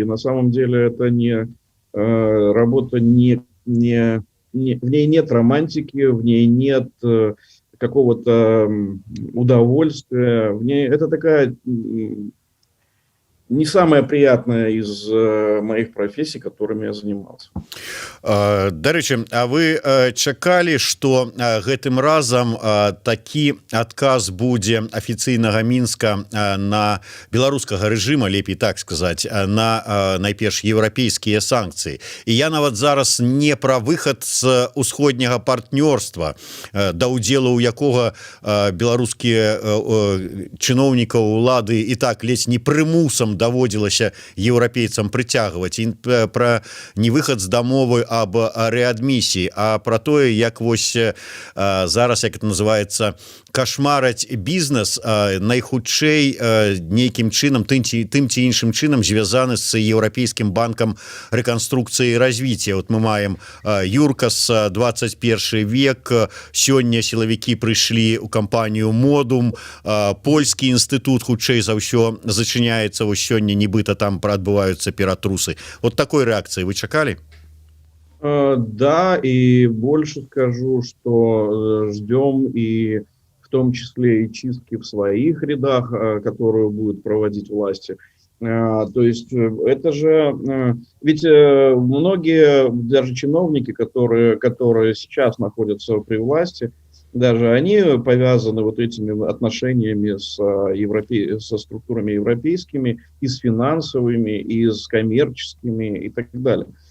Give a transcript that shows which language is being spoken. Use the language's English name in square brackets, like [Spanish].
[Russian] И на самом деле это работа в ней нет романтики, в ней нет какого-то удовольствия, в ней это такая не самая приятная из моих профессий, которыми я занимался. [Belarusian] Дарэчы, а вы чакалі, што гэтым разам такі адказ будзе афіцыйнага Мінска на беларускага рэжыма, лепей так сказаць, на найперш еўрапейскія санкцыі. І я нават зараз не пра выхад з усходняга партнёрства, да ўдзелу ў якога беларускія чыноўнікаў улады і так ледзь не прымусам даводзілася еўрапейцам прыцягваць, і пра не выхад з дамовы аб рэадмісіі, а пра тое, як вось зараз, як это называецца, кашмараць бізнес найхутчэй нейкім чынам, тым ці іншым чынам звязаны з еўрапейскім банкам рэканструкцыі і развіцця. Вот мы маем ЮРКАС, 21 век, сёння сілавікі прыйшлі ў кампанію Модум, польскі інстытут хутчэй за ўсё зачыняецца, вось сёння нібыта там адбываюцца ператрусы. [Russian] Вот такой [Belarusian] рэакцыі вы чакалі? [Russian] Да, и больше скажу, что ждем и в том числе и чистки в своих рядах, которую будут проводить власти. То есть это же, ведь многие даже чиновники, которые сейчас находятся при власти, даже они повязаны вот этими отношениями со структурами европейскими, и с финансовыми, и с коммерческими, и так далее.